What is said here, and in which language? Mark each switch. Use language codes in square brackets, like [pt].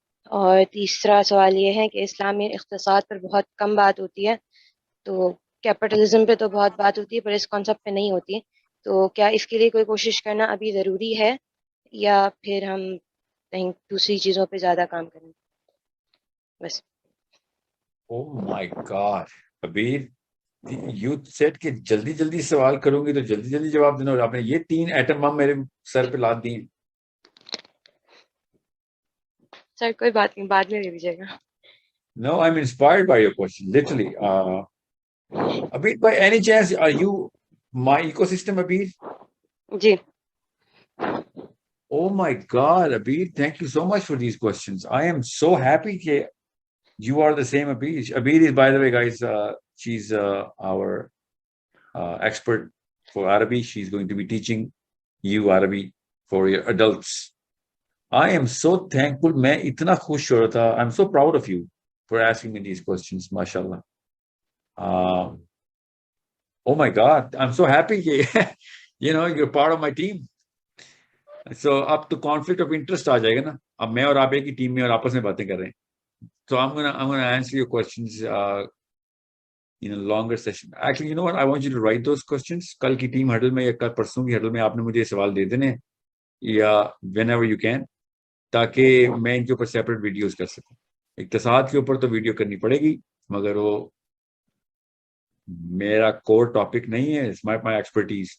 [ur] اور تیسرا سوال یہ ہے کہ اسلام میں اقتصاد پر بہت کم بات ہوتی ہے، تو کیپٹلزم پہ تو بہت بات ہوتی ہے پر اس کانسیپٹ پہ نہیں ہوتی، تو کیا اس کے لیے کوئی کوشش کرنا ابھی ضروری ہے، یا پھر ہم کہیں دوسری چیزوں پہ زیادہ کام کریں؟ بس۔ [en] oh my god [ur] ابیر، [en] you set [ur] کہ جلدی جلدی سوال کروں گی تو جلدی جلدی جواب دینا، اور آپ نے یہ 3 ایٹم بم میرے سر پہ لاد دیے۔ سر کوئی بات نہیں، بعد میں لے لیجیے گا۔ [en] No, I'm inspired by your question, literally. Abir, by any chance, are you my ecosystem, Abir? [ur] جی۔ [en] Oh my God, Abir, thank you so much for these questions. I am so happy that you are the same Abir. Abir is, by the way, guys, she's our expert for Arabic. She's going to be teaching you Arabic for your adults. I am so thankful. [ur] میں اتنا خوش ہو رہا تھا. [en] I'm so proud of you for asking me these questions, mashallah. Oh my God, I'm so happy you're part of my team. [ur] So اب تو [en] conflict of interest [ur] آ جائے گا نا. اب میں اور آپ ایک ہی ٹیم میں اور آپس میں باتیں کر رہے ہیں. [en] So I'm gonna answer your questions in a longer session. Actually, you know what? I want you to write those questions. [ur] کل کی ٹیم ہڈل میں یا کل پرسوں کی ہڈل میں آپ نے مجھے سوال دے دینے یا [en] whenever you can, [ur] تاکہ میں ان کے اوپر سیپریٹ ویڈیوز کر سکوں. اقتصاد کے اوپر تو ویڈیو کرنی پڑے گی، مگر وہ میرا کور ٹاپک نہیں ہے. [en] It's my expertise.